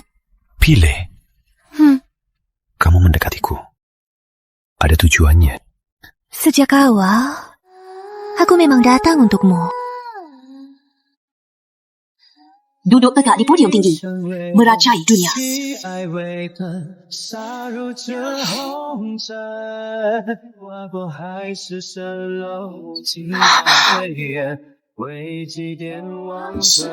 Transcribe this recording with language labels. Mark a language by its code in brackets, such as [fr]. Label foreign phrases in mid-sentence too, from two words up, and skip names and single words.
[id] Pilih. Kamu mendekatiku. Ada tujuannya. Sejak awal, aku memang datang untukmu. Duduk tegak di podium tinggi, merajai dunia. [zh] 爱为它洒入这红尘，划过海市蜃楼，惊涛飞燕，为祭奠亡魂。